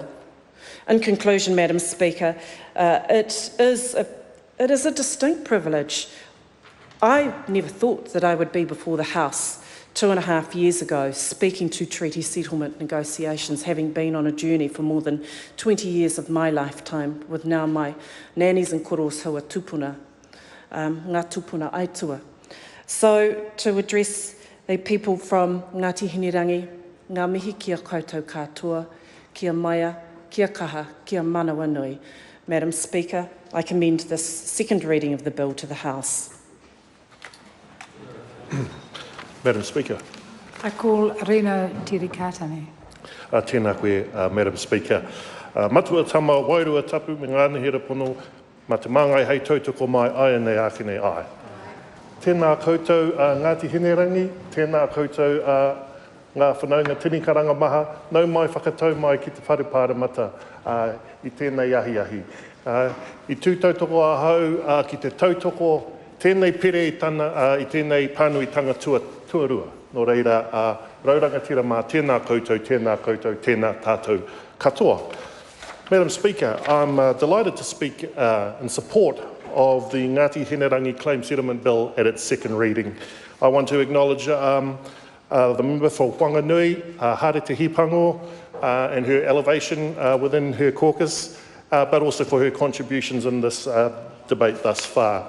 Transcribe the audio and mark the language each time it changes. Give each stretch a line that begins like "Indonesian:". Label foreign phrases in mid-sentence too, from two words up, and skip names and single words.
English: In conclusion, Madam Speaker, it is a distinct privilege. I never thought that I would be before the House 2.5 years ago, speaking to treaty settlement negotiations, having been on a journey for more than 20 years of my lifetime, with now my nannies and koros who are tupuna,
Māori: ngā tupuna aitua.
English: So to address the people from Ngati Hinerangi,
Māori: ngā mihi kia koutou katoa, kia maia, kia kaha, kia manawa nui.
English: Madam Speaker, I commend this second reading of the bill to the House. Madam Speaker. I call Rena Tirikatane.
Māori: Tēnā koe,
English: Madam Speaker.
Māori: Matua tama wairua tapu me ngā nehera pono, ma te māngai hei tautoko mai ai nei ake nei ai. Tēnā koutou Ngati Hinerangi, tēnā koutou ngā whanaunga tini karanga maha, nau mai whakatau mai ki te wharepāra mata I tēnei ahi. I tū tautoko ahau ki te tautoko, tēnei pere I tēnei pānuitanga tuarua. Nō reira, raurangatira mā tēnā koutou, tēnā tātou katoa.
English: Madam Speaker, I'm delighted to speak in support of the Ngati Hinerangi Claim Settlement Bill at its second reading. I want to acknowledge the member for Wanganui, Harete Hipango, and her elevation within her caucus, but also for her contributions in this debate thus far.